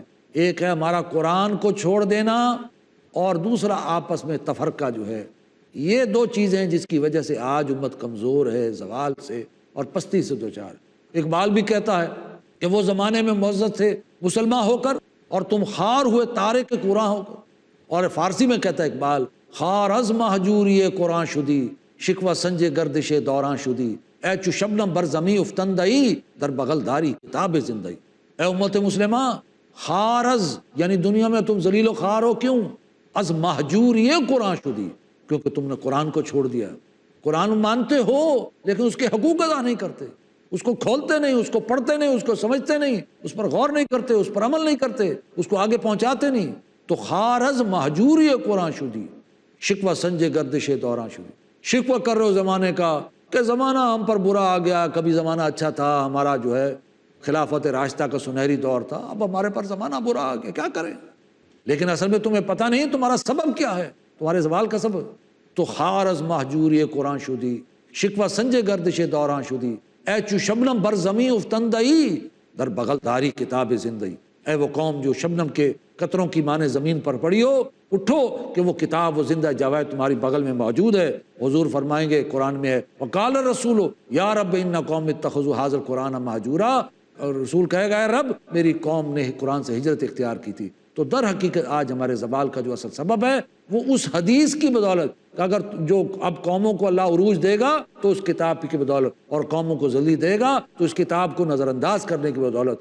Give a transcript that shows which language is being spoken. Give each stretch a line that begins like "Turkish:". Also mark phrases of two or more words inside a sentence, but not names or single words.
Urdu: ایک ہے ہمارا قرآن کو چھوڑ دینا، اور دوسرا آپس میں تفرقہ جو ہے. یہ 2 چیزیں جس کی وجہ سے آج امت کمزور ہے، زوال سے اور پستی سے دوچار. اقبال بھی کہتا ہے کہ وہ زمانے میں معزز تھے مسلمان ہو کر، اور تم خار ہوئے تارے کے قرآن ہو کر. اور فارسی میں کہتا ہے اقبال،
Persian: خار از مہجوری قرآن شدی، شکوہ سنج گردش دوران شدی، اے چو شبنم بر زمیں افتندئی، در بغل داری کتاب زندگی.
Urdu: اے امت مسلمہ،
Persian: خار از
Urdu: یعنی دنیا میں تم ذلیل و خوار ہو.
Persian: کیوں؟ از مہجوری قرآن شدی،
Urdu: کیونکہ تم نے قرآن کو چھوڑ دیا. قرآن مانتے ہو لیکن اس کے حقوق ادا نہیں کرتے، اس کو کھولتے نہیں، اس کو پڑھتے نہیں، اس کو سمجھتے نہیں، اس پر غور نہیں کرتے، اس پر عمل نہیں کرتے، اس کو آگے پہنچاتے نہیں.
Persian: تو خارز مہجوری قرآن شدی، شکوہ سنج گردش دوران شدی.
Urdu: شکوہ کر رہے ہو زمانے کا کہ زمانہ ہم پر برا آ گیا، کبھی زمانہ اچھا تھا، ہمارا جو ہے خلافت راشدہ کا سنہری دور تھا، اب ہمارے پر زمانہ برا آ گیا، کیا کریں؟ لیکن اصل میں تمہیں پتہ نہیں تمہارا سبب کیا ہے، تمہارے زوال کا سبب.
Persian: تو خارز مہجوری قرآن شدی، شکوہ سنج گردش دوران شدی، اے چو شبنم بر زمیں افتندئی، در بغل داری کتاب زندگی.
Urdu: اے وہ قوم جو شبنم کے قطروں کی مانے زمین پر پڑی ہو، اٹھو کہ وہ کتاب و زندہ جاوید تمہاری بغل میں موجود ہے. حضور فرمائیں گے قرآن میں ہے،
Arabic: وقال الرسول یا رب ان قوم اتخذوا ھذا القرآن مہجورا،
Urdu: اور رسول کہے گا اے رب میری قوم نے قرآن سے ہجرت اختیار کی تھی۔ تو در حقیقت آج ہمارے زوال کا جو اصل سبب ہے وہ اس حدیث کی بدولت کہ اگر جو اب قوموں کو اللہ عروج دے گا تو اس کتاب کی بدولت، اور قوموں کو ذلی دے گا تو اس کتاب کو نظر انداز کرنے کی بدولت۔